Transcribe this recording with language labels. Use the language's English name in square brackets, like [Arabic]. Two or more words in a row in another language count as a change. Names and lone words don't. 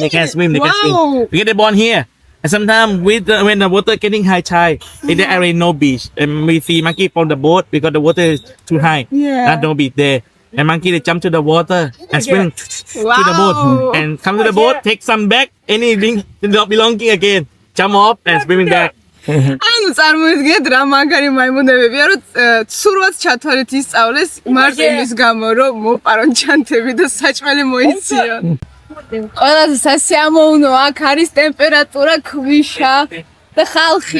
[English] They can swim, they can swim. Because they're born here. And sometimes when the water getting high tide, in the area no beach. And we see monkey from the boat because the water is too high. Not no beach there. And monkey they jump to the water and swim to the boat. And come to the boat, take some back, anything not belonging again. Jump off and swimming back. [Georgian] ანუ წარმოიდგინეთ რა მაგარი მაიმუნებებია რომ ცურვაც ჩათვალეთ ისწავლეს მარტო იმის გამო რომ მოპარონ ჩანთები და საჭმელი მოიციონ. ყველაზე სასიამოვნო აქ არის ტემპერატურა, ქვიშა და ხალხი.